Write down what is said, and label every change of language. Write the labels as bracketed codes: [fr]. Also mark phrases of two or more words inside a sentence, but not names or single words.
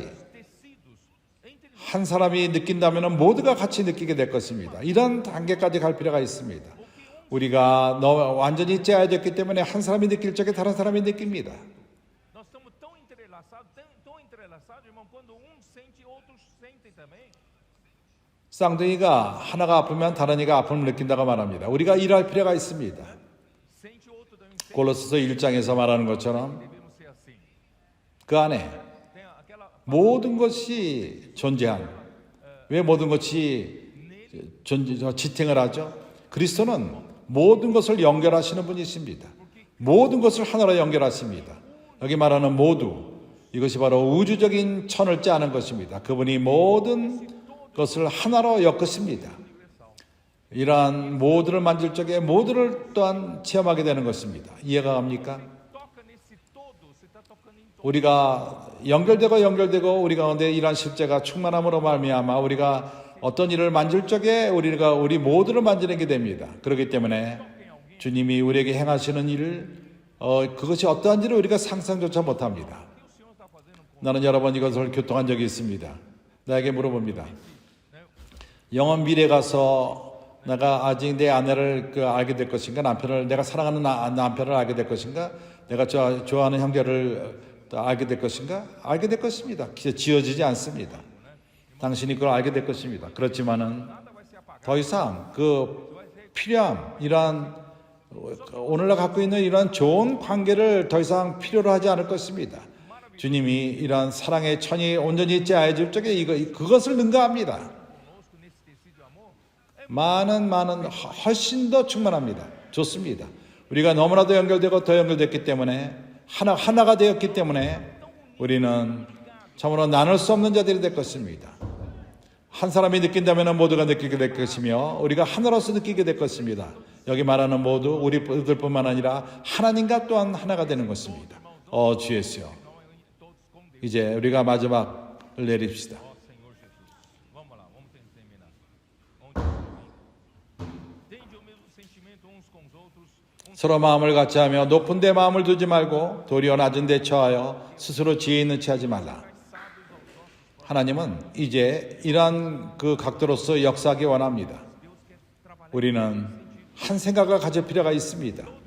[pt] tecidos entre nós. [ko] 한 사람이 느낀다면 모두가 같이 느끼게 될 것입니다. 이런 단계까지 갈 필요가 있습니다. 우리가 완전히 짜여졌기 때문에 한 사람이 느낄 적에 다른 사람이 느낍니다. [pt] Nós estamos tão entrelaçados, irmão, quando um sente, outros sentem também. [ko] 쌍둥이가 하나가 아프면 다른 이가 아픔을 느낀다고 말합니다. 우리가 일할 필요가 있습니다. [pt] Sente o outro também, sente. [ko] 골로새서 1장에서 말하는 것처럼 [pt] Devemos ser assim. [ko] 그 안에 [pt] Tem aquela [ko] 모든 것이 존재한, 왜 모든 것이 지탱을 하죠? 그리스도는 모든 것을 연결하시는 분이십니다. 모든 것을 하나로 연결하십니다. 여기 말하는 모두, 이것이 바로 우주적인 천을 짜는 것입니다. 그분이 모든 것을 하나로 엮으십니다. 이러한 모두를 만질 적에 모두를 또한 체험하게 되는 것입니다. 이해가 갑니까? [pt] toca nesse todo, você está tocando em todo. [ko] 우리가 연결되고 우리 가운데 이러한 실제가 충만함으로 말미암아 우리가 어떤 일을 만질 적에 우리 모두를 만지게 됩니다. 그렇기 때문에 주님이 우리에게 행하시는 일을 그것이 어떠한지를 우리가 상상조차 못합니다. [pt] O Senhor está fazendo com [ko] 나는 여러 번 이것을 교통한 적이 있습니다. 나에게 물어봅니다. 영원 미래 가서 내가 아직 내 아내를 알게 될 것인가, 내가 사랑하는 남편을 알게 될 것인가, 내가 좋아하는 형제를 알게 될 것인가? 알게 될 것입니다. 지어지지 않습니다. 당신이 그걸 알게 될 것입니다. 그렇지만은 더 이상 필요함, 이러한 오늘날 갖고 있는 이러한 좋은 관계를 더 이상 필요로 하지 않을 것입니다. 주님이 이러한 사랑의 천이 온전히 짜여질 적에 그것을 능가합니다. [pt] conosco nesse tecido de amor. [ko] 많은 훨씬 더 충만합니다. 좋습니다. 우리가 너무나도 연결되고 더 연결됐기 때문에 하나가 되었기 때문에 우리는 참으로 나눌 수 없는 자들이 될 것입니다. 한 사람이 느낀다면 모두가 느끼게 될 것이며 우리가 하나로서 느끼게 될 것입니다. 여기 말하는 모두 우리들뿐만 아니라 하나님과 또한 하나가 되는 것입니다. 주 예수요. 이제 우리가 마지막을 내립시다. [pt] Ó Senhor Jesus. Vamos lá, vamos terminar. Tende o mesmo sentimento uns com os outros. [ko] 서로 마음을 같이하며 높은 데 마음을 두지 말고 도리어 낮은 데 처하여 스스로 지혜 있는 채 하지 말라. 하나님은 이제 이러한 그 각도로서 역사하기 원합니다. 우리는 한 생각을 가질 필요가 있습니다.